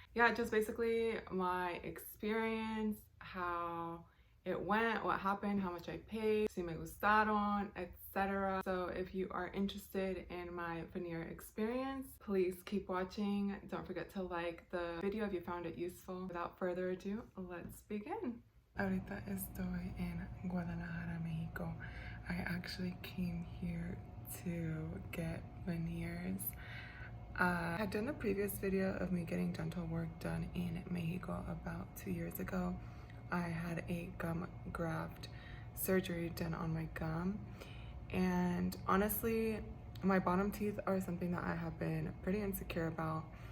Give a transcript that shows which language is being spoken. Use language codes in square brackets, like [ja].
[en] Yeah, just basically my experience, how it went, what happened, how much I paid, [es] si me gustaron, [en] etc. So if you are interested in my veneer experience, please keep watching. Don't forget to like the video if you found it useful. Without further ado, let's begin. [es] Ahorita estoy en Guadalajara, Mexico. [en] I actually came here to get veneers. I had done a previous video of me getting dental work done in Mexico about 2 years ago. I had a gum graft surgery done on my gum, and honestly, my bottom teeth are something that I have been pretty insecure about.